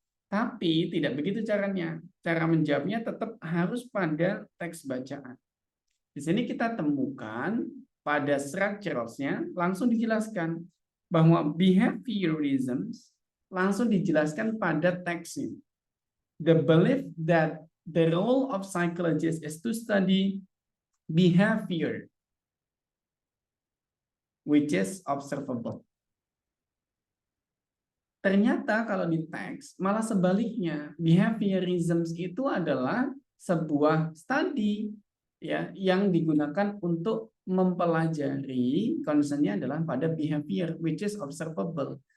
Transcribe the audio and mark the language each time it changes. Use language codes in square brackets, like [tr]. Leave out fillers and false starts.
[id] Tapi tidak begitu caranya. Cara menjawabnya tetap harus pada teks bacaan. Di sini kita temukan pada structurals-nya langsung dijelaskan bahwa behaviorisms langsung dijelaskan pada teksnya. [en] The belief that the role of psychologists is to study behavior, which is observable. [id] Ternyata kalau di teks malah sebaliknya, behaviorisms itu adalah sebuah studi, ya, yang digunakan untuk mempelajari, concernnya adalah pada [en] behavior which is observable.